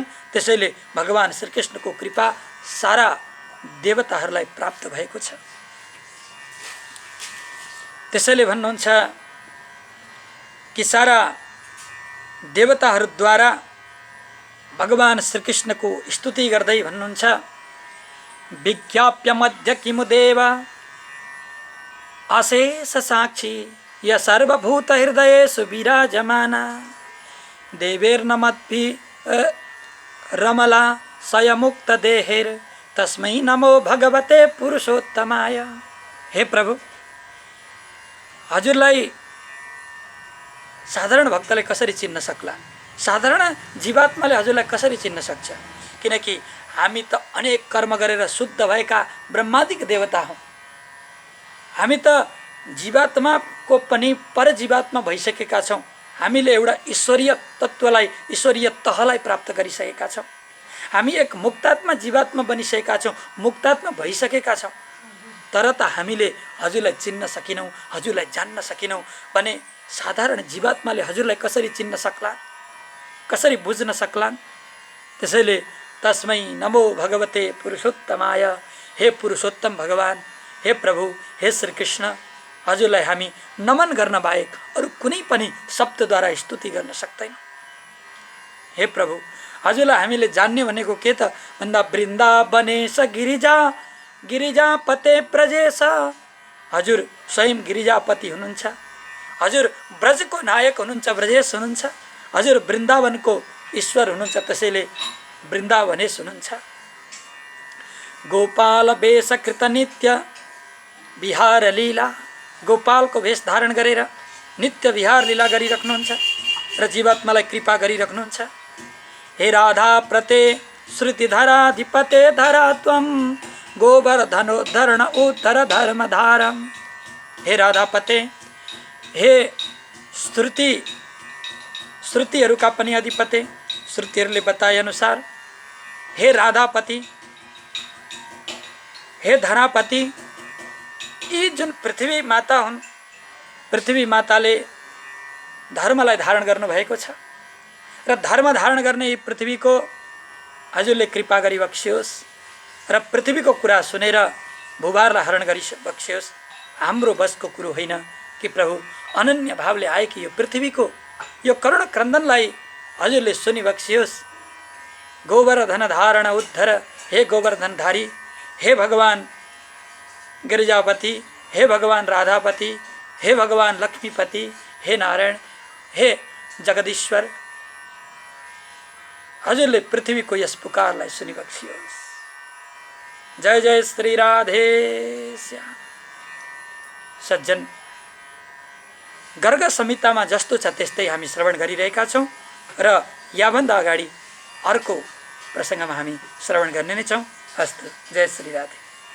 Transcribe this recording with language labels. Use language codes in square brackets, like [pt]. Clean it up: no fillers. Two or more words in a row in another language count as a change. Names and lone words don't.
[ne] त्यसैले भगवान श्रीकृष्णको कृपा सारा देवताहरूलाई प्राप्त भएको छ। त्यसैले भन्नुहुन्छ कि सारा देवताहरूद्वारा भगवान श्रीकृष्णको स्तुति गर्दै भन्नुहुन्छ, [sa] विज्ञाप्य मध्य किमु देव अशेष साक्षी य सर्वभूत हृदयेषु विराजमाना, देवैर्नमद्भि रमला सयमुक्त देहेर तस्मै नमो भगवते पुरुषोत्तमाय। [ne] हे प्रभु, हजुरलाई साधारण भक्तले कसरी चिन्न सक्ला? साधारण जीवात्माले हजुरलाई कसरी चिन्न सक्छ? किनकि हामी त अनेक कर्म गरेर शुद्ध भएका ब्रह्मादिक देवता हौँ। हामी त जीवात्माको पनि परजीवात्मा भइसकेका छौँ। हामीले एउटा ईश्वरीय तत्त्वलाई, ईश्वरीय तहलाई प्राप्त गरिसकेका छौँ। हामी एक मुक्तात्मा जीवात्मा बनिसकेका छौँ, मुक्तात्मा भइसकेका छौँ। तर त हामीले हजुरलाई चिन्न सकिनौँ, हजुरलाई जान्न सकिनौँ भने साधारण जीवात्माले हजुरलाई कसरी चिन्न सक्लान्, कसरी बुझ्न सक्लान्? त्यसैले [sa] तस्मै नमो भगवते पुरुषोत्तमाय, [ne] हे पुरुषोत्तम भगवान्, हे प्रभु, हे श्रीकृष्ण, हजुरलाई हामी नमन गर्न बाहेक अरू कुनै पनि शब्दद्वारा स्तुति गर्न सक्दैनौँ। हे प्रभु, हजुरलाई हामीले जान्ने भनेको के त भन्दा [sa] वृन्दावनेश गिरिजा गिरिजापते ब्रजेश, [ne] हजुर स्वयं गिरिजापति हुनुहुन्छ, हजुर ब्रजको नायक हुनुहुन्छ, ब्रजेश हुनुहुन्छ, हजुर वृन्दावनको ईश्वर हुनुहुन्छ, त्यसैले वृन्दावनेश हुनुहुन्छ। [sa] गोपाल वेश कृत नित्य विहार लीला, [ne] गोपालको वेश धारण गरेर नित्य विहार लीला गरिराख्नुहुन्छ र जीवात्मालाई कृपा गरिराख्नुहुन्छ। [sa] हे राधा प्रते श्रुतिधराधिपते धरा त्वं गोवर्धनोद्धरण उद्धर धर्मधारम। [ne] हे राधापते, हे श्रुतिहरूका पनि अधिपति, श्रुतिहरूले बताए अनुसार, हे राधापति, हे धरापति, यी जुन पृथ्वी माता हुन्, पृथ्वी माताले धर्मलाई धारण गर्नुभएको छ र धर्म धारण गर्ने यी पृथ्वीको हजुरले कृपा गरी बक्सियोस् र पृथ्वीको कुरा सुनेर भूभारलाई हरण गरी बक्सियोस्। हाम्रो बसको कुरो होइन कि प्रभु अनन्य भावले आएकी यो पृथ्वीको यो करुण क्रन्दनलाई हजुरले सुनि बक्सियोस्। [sa] गोवर्धन धारण उद्धर, [ne] हे गोवर्धनधारी, हे भगवान गिरिजापति, हे भगवान राधापति, हे भगवान लक्ष्मीपति, हे नारायण, हे जगदीश्वर, हजुरले पृथ्वीको यस पुकारलाई सुनि बक्सियोस्। जय जय श्री राधे श्याम। सज्जन, गर्ग संहितामा जस्तो छ त्यस्तै हामी श्रवण गरिरहेका छौँ र याभन्दा अगाडि अर्को प्रसङ्गमा हामी श्रवण गर्ने नै छौँ। हस्त, जय श्री राधे।